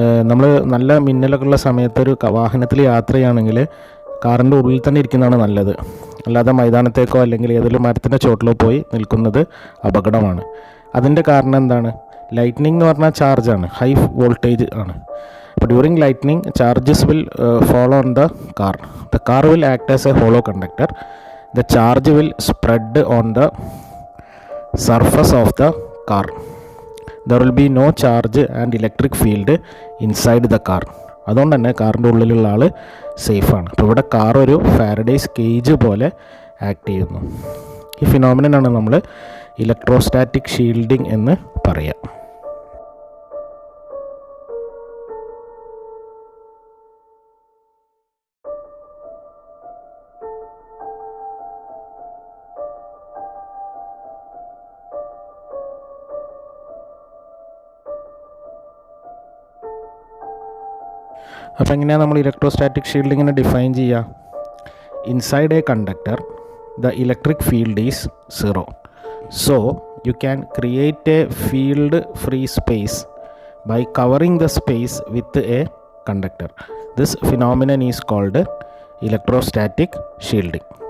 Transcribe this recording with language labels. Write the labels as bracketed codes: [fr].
[ml] നമ്മൾ നല്ല മിന്നലൊക്കെ ഉള്ള സമയത്ത് ഒരു വാഹനത്തിൽ യാത്ര ചെയ്യുകയാണെങ്കിൽ കാറിൻ്റെ ഉള്ളിൽ തന്നെ ഇരിക്കുന്നതാണ് നല്ലത്. അല്ലാതെ മൈതാനത്തേക്കോ അല്ലെങ്കിൽ ഏതെങ്കിലും മരത്തിൻ്റെ ചോട്ടിലോ പോയി നിൽക്കുന്നത് അപകടമാണ്. അതിൻ്റെ കാരണം എന്താണ്? ലൈറ്റ്നിങ് എന്ന് പറഞ്ഞാൽ ചാർജാണ്, ഹൈ വോൾട്ടേജ് ആണ്. അപ്പോൾ [en] During lightning charges will fall on the car. The car will act as a hollow conductor. The charge will spread on the surface of the car. There will be no charge and electric field inside the car. [ml] അതുകൊണ്ട് തന്നെ കാറിൻ്റെ ഉള്ളിലുള്ള ആൾ സേഫാണ്. അപ്പോൾ ഇവിടെ car ഒരു Faraday's cage പോലെ act ചെയ്യുന്നു. ഈ ഫിനോമിനനാണ് നമ്മൾ ഇലക്ട്രോസ്റ്റാറ്റിക് ഷീൽഡിംഗ് എന്ന് പറയുക. അപ്പോൾ എങ്ങനെയാണ് നമ്മൾ ഇലക്ട്രോസ്റ്റാറ്റിക് ഷീൽഡിങ്ങിനെ ഡിഫൈൻ ചെയ്യുക? [en] Inside a conductor the electric field is 0. So you can create a field free space by covering the space with a conductor. This phenomenon is called electrostatic shielding.